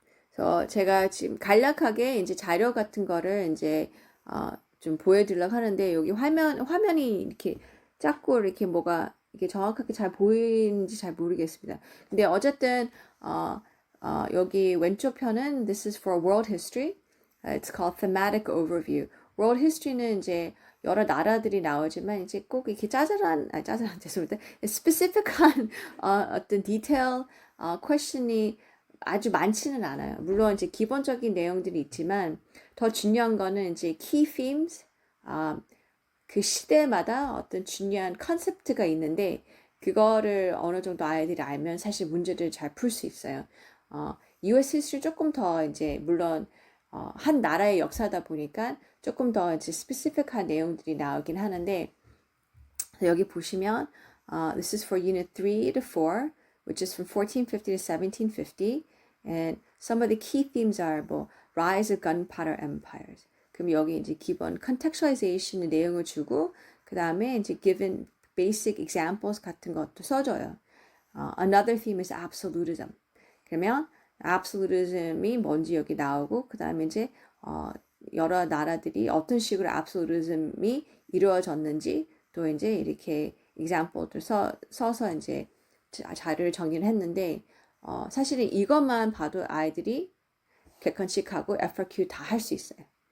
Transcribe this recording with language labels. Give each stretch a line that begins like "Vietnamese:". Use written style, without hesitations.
Korean: 그래서 제가 지금 간략하게 이제 자료 같은 거를 이제 좀 보여드리려고 하는데 여기 화면이 이렇게 작고 이렇게 뭐가 이게 정확하게 잘 보이는지 잘 모르겠습니다. 근데 어쨌든 여기 왼쪽 편은
English: This is for World History. It's called Thematic Overview.
Korean: World History는 이제 여러 나라들이 나오지만 이제 꼭 이렇게 짜잘한 죄송합니다. specific한 어떤 디테일 question이 아주 많지는 않아요. 물론 이제 기본적인 내용들이 있지만 더 중요한 거는 이제 key themes, 그 시대마다 어떤 중요한 컨셉트가 있는데 그거를 어느 정도 아이들이 알면 사실 문제를 잘 풀 수 있어요. US history 조금 더 이제 물론 한 나라의 역사다 보니까 조금 더 이제 스페시픽한 내용들이 나오긴 하는데 여기 보시면
English: this is for unit 3 to 4 which is from 1450 to 1750 and some of the key themes are
Korean: 뭐
English: rise of gunpowder empires
Korean: 그럼 여기 이제 기본 contextualization 내용을 주고 그 다음에 이제
English: given basic examples
Korean: 같은 것도 써줘요.
English: Another theme is absolutism.
Korean: 그러면 absolutism이 뭔지 여기 나오고 그 다음에 이제 여러 나라들이 어떤 식으로 absolutism이 이루어졌는지 또 이제 이렇게 example들 써서 이제 자료를 정리를 했는데 사실은 이것만 봐도 아이들이 객관식하고 FRQ 다 할 수 있어요.